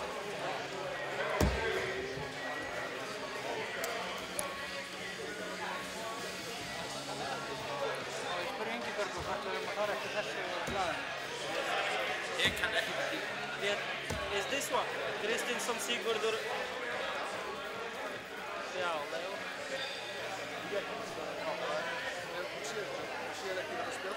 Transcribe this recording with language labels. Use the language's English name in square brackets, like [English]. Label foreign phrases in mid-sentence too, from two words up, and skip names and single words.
[Icelandic] Ég kann ekki með því. [English] Is this one? [Icelandic] Kristinsson, Sigurdur. Já, Leo. Hún sér ekki þetta spil.